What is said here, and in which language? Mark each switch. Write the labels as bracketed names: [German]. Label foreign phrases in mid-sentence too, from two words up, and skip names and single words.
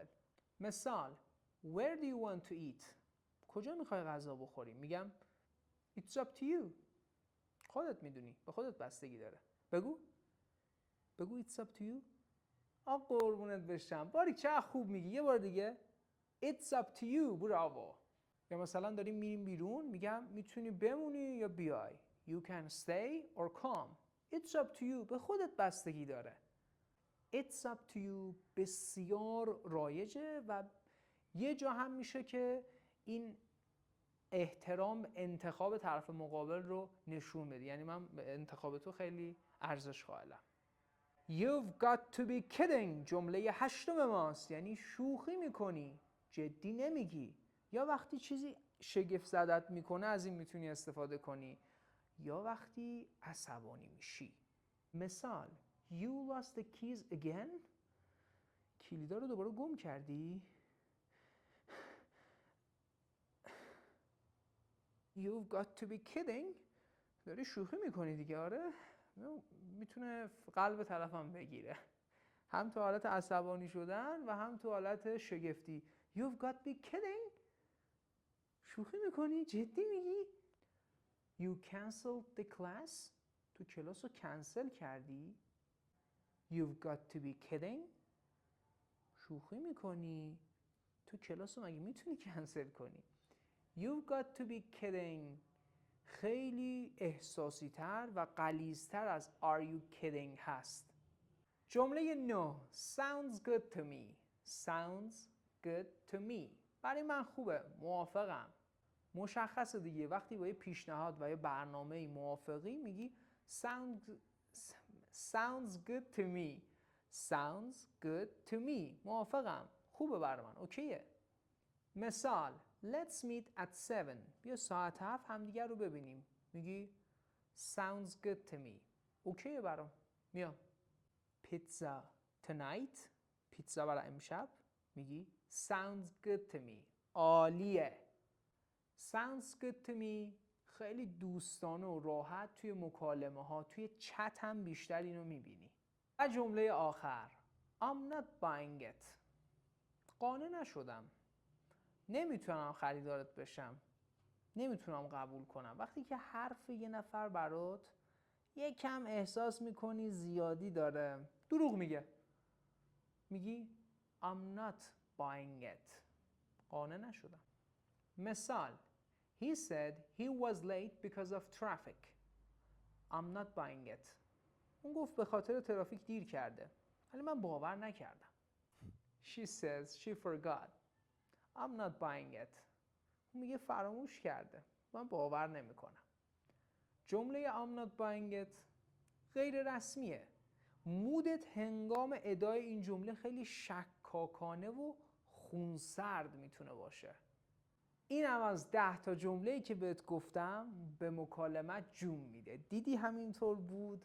[English] مثال Where do you want to eat؟ [Persian] کجا میخوای غذا بخوری؟ [English] میگم It's up to you. [Persian] خودت میدونی. به خودت بستگی داره. بگو [English] It's up to you. [Persian] قربونت بشم. باری چه خوب میگی. یه بار دیگه [English] It's up to you. [Persian] براو. یا مثلا داریم میریم بیرون، میگم میتونی بمونی یا بیای. [English] You can stay or come. It's up to you. [Persian] به خودت بستگی داره. [English] It's up to you [Persian] بسیار رایجه و یه جا هم میشه که این احترام انتخاب طرف مقابل رو نشون بده. یعنی من به انتخاب تو خیلی ارزش قائلم. [English] You've got to be kidding [Persian] جمله 8 ماست. یعنی شوخی میکنی، جدی نمیگی. یا وقتی چیزی شگفت زدت میکنه از این میتونی استفاده کنی، یا وقتی عصبانی میشی. [English] مثال You lost the keys again؟ [Persian] کلیدا رو دوباره گم کردی؟ [English] You've got to be kidding؟ [Persian] داری شوخی میکنی دیگه. آره میتونه قلب طرفم بگیره، هم تو حالت عصبانی شدن و هم تو حالت شگفتی. [English] You've got to be kidding؟ [Persian] شوخی میکنی؟ جدی میگی؟ [English] You canceled the class؟ [Persian] تو کلاس رو کنسل کردی؟ [English] You've got to be kidding؟ [Persian] شوخی میکنی؟ تو کلاس رو مگه میتونی کنسل کنی؟ [English] You've got to be kidding [Persian] خیلی احساسی تر و غلیظ‌تر از [English] Are you kidding هست. [Persian] جمله 9 [English] Sounds good to me. Sounds good to me [Persian] برای من خوبه، موافقم. مشخصه دیگه. وقتی با یه پیشنهاد و یه برنامه موافقی میگی [English] sounds good to me. Sounds good to me [Persian] موافقم، خوبه برای من، اوکیه. [English] مثال Let's meet at 7. [Persian] بیا ساعت 7 همدیگر رو ببینیم. میگی [English] Sounds good to me. [Persian] اوکیه برام، میام. [English] Pizza tonight. [Persian] پیتزا برای امشب. [English] میگی Sounds good to me. [Persian] عالیه. [English] Sounds good to me [Persian] خیلی دوستانه و راحت توی مکالمه ها، توی چت هم بیشتر اینو میبینی. و جمله آخر [English] I'm not buying it. [Persian] قانع نشدم. نمیتونم خریدارت بشم. نمیتونم قبول کنم. وقتی که حرف یه نفر برات یه کم احساس میکنی زیادی داره، دروغ میگه. [English] میگی I'm not buying it. [Persian] قانع نشدم. مثال [English] He said he was late because of traffic. I'm not buying it. [Persian] اون گفت به خاطر ترافیک دیر کرده. ولی من باور نکردم. [English] She says she forgot. I'm not buying it. [Persian] اون میگه فراموش کرده. من باور نمیکنم. جمله [English] I'm not buying it [Persian] غیر رسمیه. مودت هنگام ادای این جمله خیلی شکاکانه و خونسرد میتونه باشه. این هم از 10 تا جمله‌ای که بهت گفتم به مکالمت جون میده. دیدی همینطور بود؟